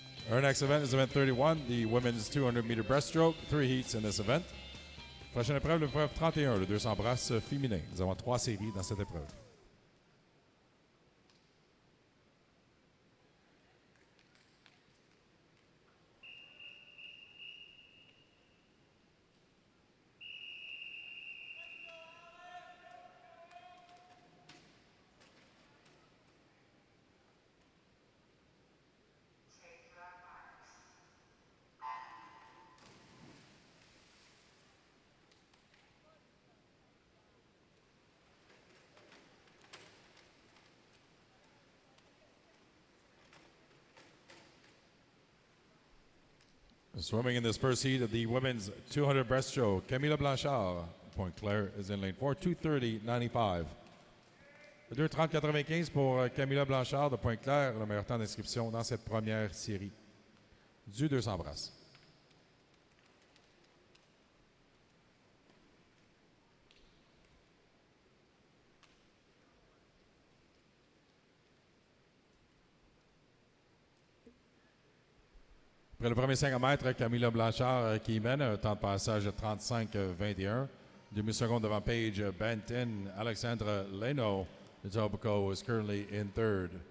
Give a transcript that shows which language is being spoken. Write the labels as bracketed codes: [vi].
[en] Our next event is event 31, the women's 200-meter breaststroke. 3 heats in this event. [fr] Prochaine épreuve, l'épreuve 31, le 200 brasses féminin. Nous avons 3 séries dans cette épreuve. [en] Swimming in this first heat of the women's 200 breaststroke, Camila Blanchard, Point Claire, is in lane 4, 2:30.95. [fr] 2:30.95 pour Camila Blanchard de Point Claire, le meilleur temps d'inscription dans cette première série du 200 brasses. Après le premier 500 mètres, Camila Blanchard qui mène un temps de passage de 35-21. Demi-seconde devant Paige Benton. [en] Alexandra Leno de Etobicoke is currently in third.